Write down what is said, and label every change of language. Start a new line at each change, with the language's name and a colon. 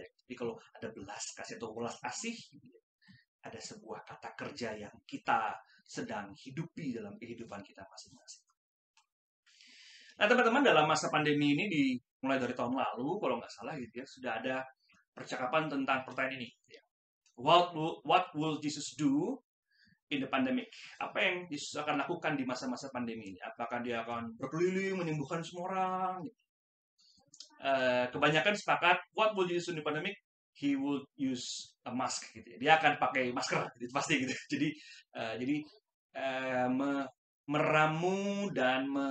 Indonesian: Jadi kalau ada belas kasih atau belas kasih, ada sebuah kata kerja yang kita sedang hidupi dalam kehidupan kita masing-masing. Nah, teman-teman, dalam masa pandemi ini mulai dari tahun lalu, kalau nggak salah gitu ya, sudah ada percakapan tentang pertanyaan ini. Gitu ya.
English: What will Jesus do in the pandemic?
Indonesian: Apa yang Yesus akan lakukan di masa-masa pandemi ini? Apakah dia akan berkeliling menyembuhkan semua orang? Kebanyakan sepakat,
English: what will Jesus do in the pandemic? He will use a mask
Indonesian: gitu ya. Dia akan pakai masker, gitu, pasti gitu. Jadi meramu dan